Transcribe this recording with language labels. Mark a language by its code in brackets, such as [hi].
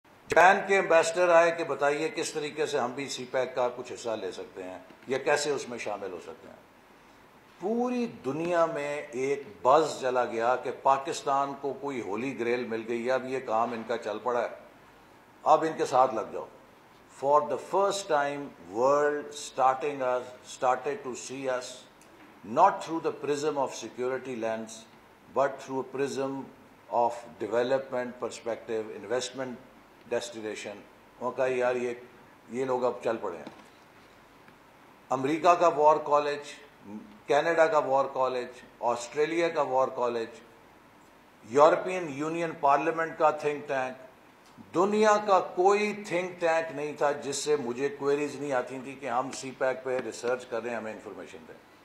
[ur] Japan کے ambassador آئے کہ بتائیے کس طریقے سے ہم بھی سی پیک کا کچھ حصہ لے سکتے ہیں یا کیسے اس میں شامل ہو سکتے ہیں. پوری دنیا میں ایک بز چلا گیا کہ پاکستان کو کوئی ہولی گریل مل گئی، اب یہ کام ان کا چل پڑا ہے، اب ان کے ساتھ لگ جاؤ. [en] For the first time, world started to see us not through the prism of security lens, but through a prism of development perspective, investment destination. [ur] وہ کہا یار یہ لوگ اب چل پڑے ہیں. امریکہ کا وار کالج، کینیڈا کا وار کالج، آسٹریلیا کا war college, European union parliament کا تھنک ٹینک، دنیا کا کوئی تھنک ٹینک نہیں تھا جس سے مجھے کوئریز نہیں آتی تھی کہ ہم سی پیک پہ ریسرچ کر رہے ہیں، ہمیں انفارمیشن دیں.